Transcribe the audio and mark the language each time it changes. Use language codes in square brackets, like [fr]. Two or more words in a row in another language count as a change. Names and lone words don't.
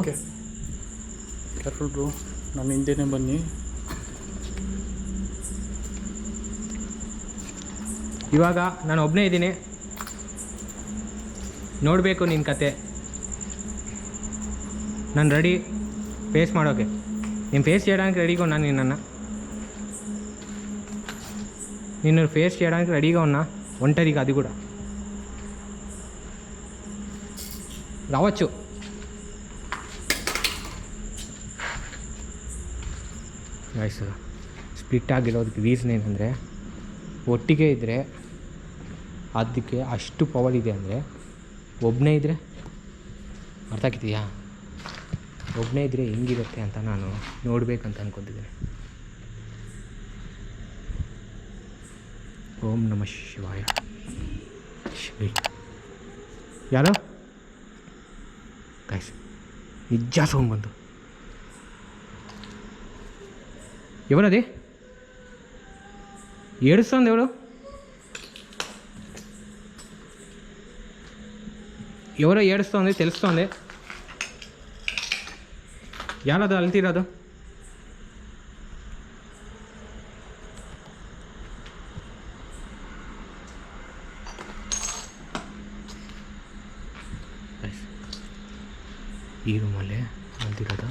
[en] okay careful bro. [kn] ನನ್ನ ಹಿಂದೆನೇ ಬನ್ನಿ. ಇವಾಗ ನಾನು ಒಬ್ಬನೇ ಇದ್ದೀನಿ, ನೋಡಬೇಕು ನಿನ್ನ ಕತೆ. ನಾನು [en] ready face [kn] ಮಾಡೋಕ್ಕೆ. ನಿಮ್ಮ ಫೇಸ್ [te] చేయడానికి రెడీగా ఉన్నాను నిన్న. నేను ఫేస్ చేయడానికి రెడీగా ఉన్నా, ఒంటరిగా, అది కూడా. రావచ్చు. [kn] ಗೈಸ್, ಸ್ಪ್ಲಿಟ್ ಆಗಿರೋದಕ್ಕೆ ರೀಸನ್ ಏನಂದರೆ, ಒಟ್ಟಿಗೆ ಇದ್ದರೆ ಅದಕ್ಕೆ ಅಷ್ಟು ಪವರ್ ಇದೆ. ಅಂದರೆ ಒಬ್ಬನೇ ಇದ್ದರೆ, ಅರ್ಥ ಆಗ್ತಿದೆಯಾ? ಒಬ್ಬನೇ ಇದ್ದರೆ ಹೆಂಗಿರುತ್ತೆ ಅಂತ ನಾನು ನೋಡಬೇಕಂತ ಅಂದ್ಕೊತಿದ್ದೀನಿ. [sa] ಓಂ ನಮಃ ಶಿವಾಯ. [kn] ಯಾರು ಗೈಸ್, ನಿಜ ಸೌಂಡ್ ಬಂತು. [te] ఎవరది ఏడుస్తుంది? ఎవరో ఏడుస్తుంది తెలుస్తుంది. [kn] ಯಾರದು ಅಳ್ತಿರೋದು? ಈ ರೂಮಲ್ಲೇ ಅಳ್ತಿರೋದು.